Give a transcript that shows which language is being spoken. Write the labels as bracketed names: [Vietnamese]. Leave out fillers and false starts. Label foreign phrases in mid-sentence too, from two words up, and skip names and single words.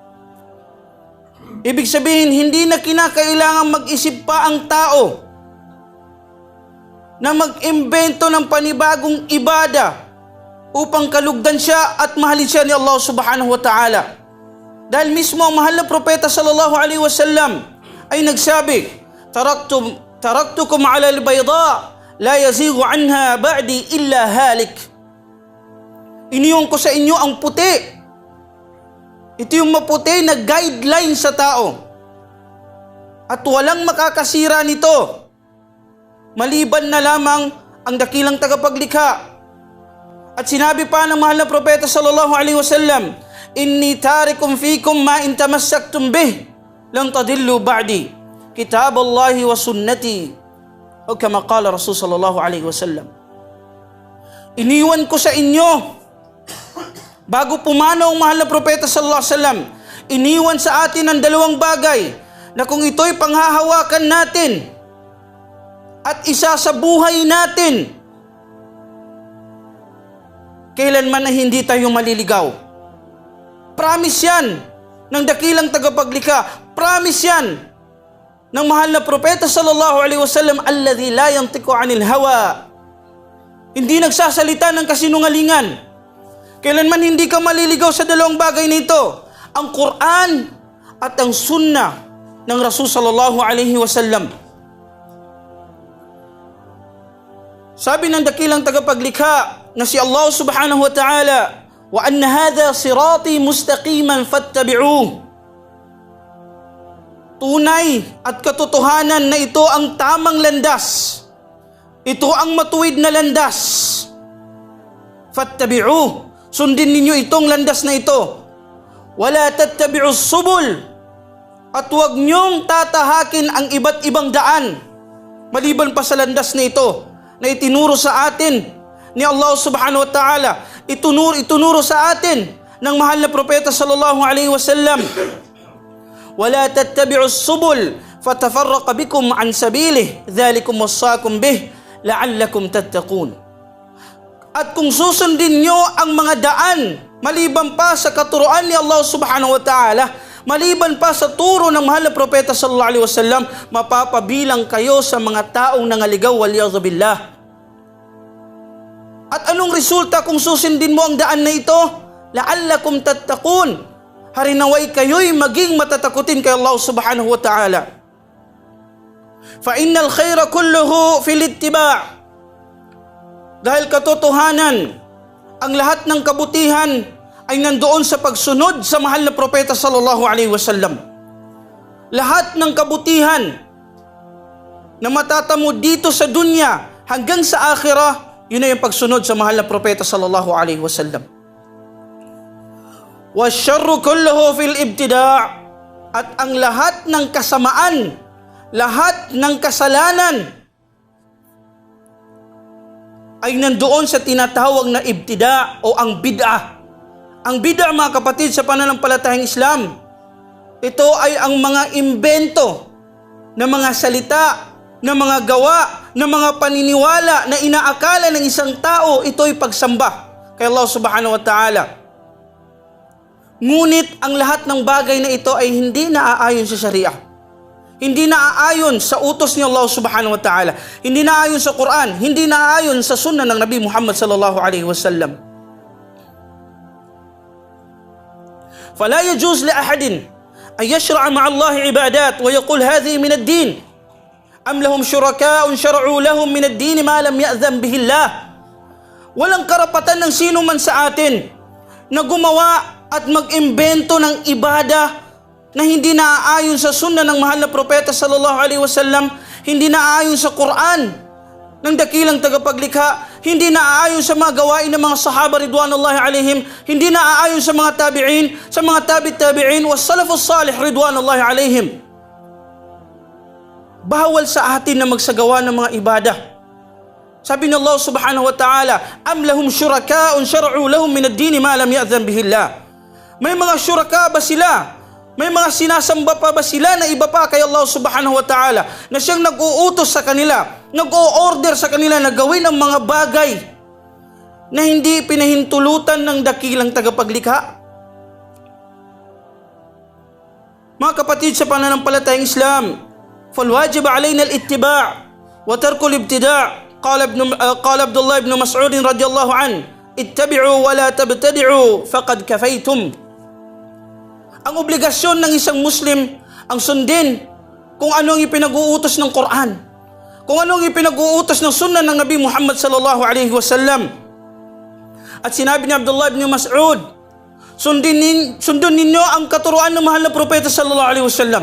[Filipino] Ibig sabihin, hindi na kinakailangan mag-isip pa ang tao na mag-imbento ng panibagong ibada upang kalugdan siya at mahalin siya ni Allah [Arabic] سبحانه وتعالى. [Filipino] Dahil mismo ang mahal na propeta [Arabic] صلى الله عليه وسلم [Filipino] ay nagsabi, [Arabic] تركتكم على البيضاء لا يزيغ عنها بعدي إلا هالك. [Filipino] Iniwan ko sa inyo ang puti. Ito yung maputi na guideline sa tao. At walang makakasira nito, maliban na lamang ang dakilang tagapaglikha. At sinabi pa ng mahal na propeta [Arabic] صلى الله عليه وسلم إني تارك فيكم ما إن تمسكتم به لن تضلوا بعدي كتاب الله وسنتي. أو كما قال رسول صلى الله عليه وسلم. [Filipino] Iniwan ko sa inyo, bago pumanaw ang mahal na propeta [Arabic] صلى الله عليه وسلم, [Filipino] iniwan sa atin ang dalawang bagay na kung ito'y panghahawakan natin at isa sa buhay natin, kailanman na hindi tayo maliligaw. Promise yan ng dakilang tagapaglikha. Promise yan ng mahal na propeta [Arabic] صلى الله عليه وسلم الذي لا ينطق عن الهوى. [Filipino] Hindi nagsasalita ng kasinungalingan. Kailanman hindi ka maliligaw sa dalawang bagay nito, ang Quran at ang sunnah ng Rasul [Arabic] صلى الله عليه وسلم. [Filipino] Sabi ng dakilang tagapaglikha na si Allah [Arabic] سبحانه وتعالى وأن هذا صراطي مستقيما فاتبعوه. [Filipino] Tunay at katotohanan na ito ang tamang landas. Ito ang matuwid na landas. [Arabic] Fattabi'uh. [Filipino] Sundin ninyo itong landas na ito. [Arabic] ولا تتبعوا السبل. [Filipino] At huwag niyong tatahakin ang iba't ibang daan maliban pa sa landas na ito na itinuro sa atin ni Allah [Arabic] سبحانه وتعالى. [Filipino] Itunuro sa atin ng mahal na propeta [Arabic] صلى الله عليه وسلم. ولا تتبعوا السبل فتفرق بكم عن سبيله, ذلكم وصاكم به لعلكم تتقون. [Filipino] At kung susundin nyo ang mga daan maliban pa sa katuruan ni Allah [Arabic] سبحانه وتعالى, [Filipino] maliban pa sa turo ng mahal na propeta [Arabic] صلى الله عليه وسلم, [Filipino] mapapabilang kayo sa mga taong nangaligaw, [Arabic] والعياذ بالله. [Filipino] At anong resulta kung susundin mo ang daan na ito? [Arabic] لعلكم تتقون. [Filipino] Harinaway kayo'y maging matatakutin kay Allah [Arabic] سبحانه وتعالى. فإن الخير كله في الاتباع'. [Filipino] Dahil katotohanan, ang lahat ng kabutihan ay nandoon sa pagsunod sa mahal na propeta [Arabic] صلى الله عليه وسلم. [Filipino] Lahat ng kabutihan na matatamo dito sa dunya hanggang sa akhirah, yun ay yung pagsunod sa mahal na propeta [Arabic] صلى الله عليه وسلم. والشر كله في الابتداع'. [Filipino] At ang lahat ng kasamaan, lahat ng kasalanan ay nandoon sa tinatawag na ibtida' o ang bid'ah. Ang bid'ah, mga kapatid, sa pananampalatayang Islam, ito ay ang mga imbento na mga salita, na mga gawa, na mga paniniwala na inaakala ng isang tao ito'y pagsamba kay Allah [Arabic] سبحانه وتعالى. [Filipino] Ngunit ang lahat ng bagay na ito ay hindi naaayon sa Sharia. Hindi naaayon sa utos ni Allah [Arabic] سبحانه وتعالى. [Filipino] Hindi naaayon sa Quran. Hindi naaayon sa sunnah ng Nabi Muhammad [Arabic] صلى الله عليه وسلم. فلا يجوز لأحد أن يشرع مع الله عبادات ويقول هذه من الدين. أم لهم شركاء شرعوا لهم من الدين ما لم يأذن به الله. [Filipino] Walang karapatan ng sino man sa atin na gumawa at mag-imbento ng ibada na hindi naaayon sa sunnah ng mahal na propeta [Arabic] صلى الله عليه وسلم, [Filipino] hindi naaayon sa Quran ng dakilang tagapaglikha, hindi naaayon sa mga gawain ng mga sahaba [Arabic] رضوان الله عليهم, [Filipino] hindi naaayon sa mga tabi'in, sa mga tabi'in [Arabic] والسلف الصالح رضوان الله عليهم. [Filipino] Bawal sa atin na magsagawa ng mga ibadah. Sabi ni Allah [Arabic] سبحانه وتعالى أم لهم شركاء شرعوا لهم من الدين ما لم يأذن به الله. [Filipino] May mga syuraka ba sila? May mga sinasamba pa ba sila na iba pa kay Allah [Arabic] سبحانه وتعالى [Filipino] na siyang nag-uutos sa kanila, nag-o-order sa kanila na gawin ang mga bagay na hindi pinahintulutan ng dakilang tagapaglikha? Mga kapatid sa pananampalatayang Islam, [Arabic] فالواجب علينا الاتباع وترك الابتداع. قال عبد الله بن مسعود رضي الله عنه اتبعوا ولا تبتدعوا فقد كفيتم. [Filipino] Ang obligasyon ng isang Muslim ang sundin kung ano ang ipinag-uutos ng Quran, kung ano ang ipinag-uutos ng sunnah ng Nabi Muhammad [Arabic] صلى الله عليه وسلم. [Filipino] At sinabi ni Abdullah ibn Mas'ud, sundin ninyo ang katuruan ng mahal na propeta [Arabic] صلى الله عليه وسلم.